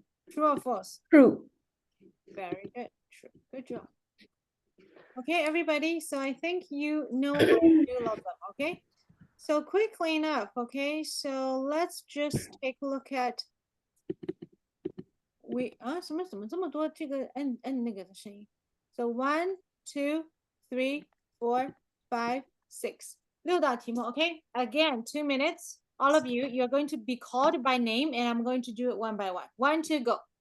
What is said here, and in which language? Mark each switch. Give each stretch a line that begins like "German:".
English: True or false? True. Very good. True. Good job. Okay, everybody. So I think you know how to do all of them. Okay. So quickly enough. Okay. So let's just take a look at.
Chinese: 什么这么多这个摁那个的声音 ？
English: So 1, 2, 3, 4, 5, 6.
Chinese: 6道题目
English: OK. Again, 2 minutes. All of you, you're going to be called by name, and I'm going to do it one by one. 1, 2, go.